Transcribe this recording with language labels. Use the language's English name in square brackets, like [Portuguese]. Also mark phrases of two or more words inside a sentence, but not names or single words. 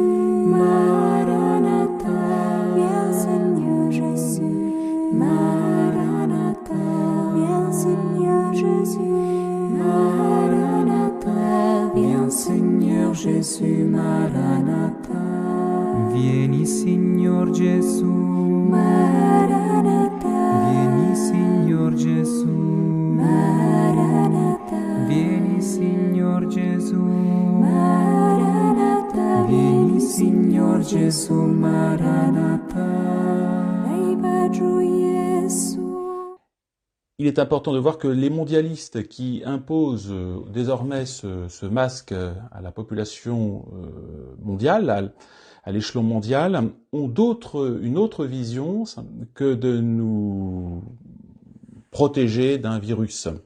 [French] Maranatha, viens Seigneur Jésus. Maranatha, viens Seigneur Jésus. Maranatha, viens Seigneur Jésus. Maranatha. [Italian] Vieni Signor Gesù, Maranatha, vieni Signor Gesù, Maranatha, vieni Signor Gesù, Maranatha, vieni Signor Gesù, [Polish] Maranatha. Najbardziej Jezu. [French] Il est important de voir que les mondialistes qui imposent désormais ce masque à la population mondiale, à l'échelon mondial, ont une autre vision que de nous protéger d'un virus.